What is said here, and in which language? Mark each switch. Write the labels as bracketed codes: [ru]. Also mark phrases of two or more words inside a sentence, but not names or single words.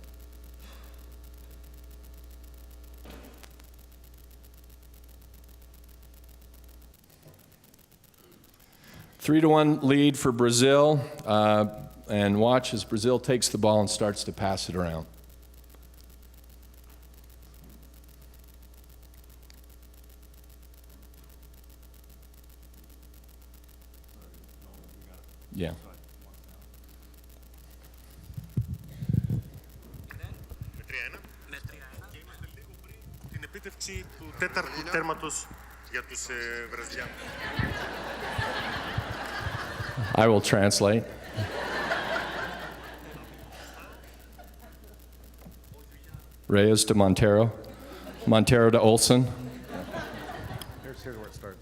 [en] 3-1 lead for Brazil, and watch as Brazil takes the ball and starts to pass it around. Yeah. [el] Με 3-1 και είμαστε λίγο πριν την επίτευξη του τέταρτου τέρματος για τους Βραζιλιάνους. [en] I will translate. Reyes to Montero. Montero to Olsen. Here's where it starts.